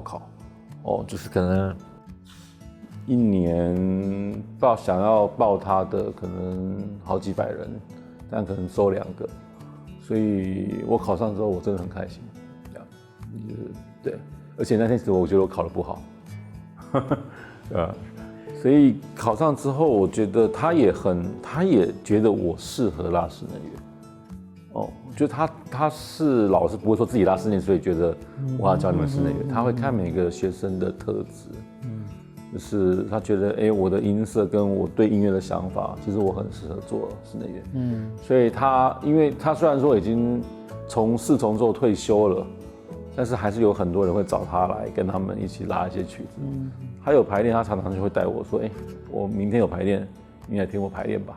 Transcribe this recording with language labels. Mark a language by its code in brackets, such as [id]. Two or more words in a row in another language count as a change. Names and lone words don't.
[zh] 考，就是可能一年想要報他的可能好幾百人，但可能收2個，所以我考上之後我真的很開心，對，而且那天其實我覺得我考得不好，所以考上之後我覺得他也覺得我適合拉室內樂。我觉得他是老师不会说自己拉室内，所以觉得我要教你们室内乐，他会看每个学生的特质，就是他觉得我的音色跟我对音乐的想法，其实我很适合做室内乐，所以因为他虽然说已经从4重奏退休了，但是还是有很多人会找他来跟他们一起拉一些曲子，他有排练，他常常就会带我说，我明天有排练，你来听我排练吧。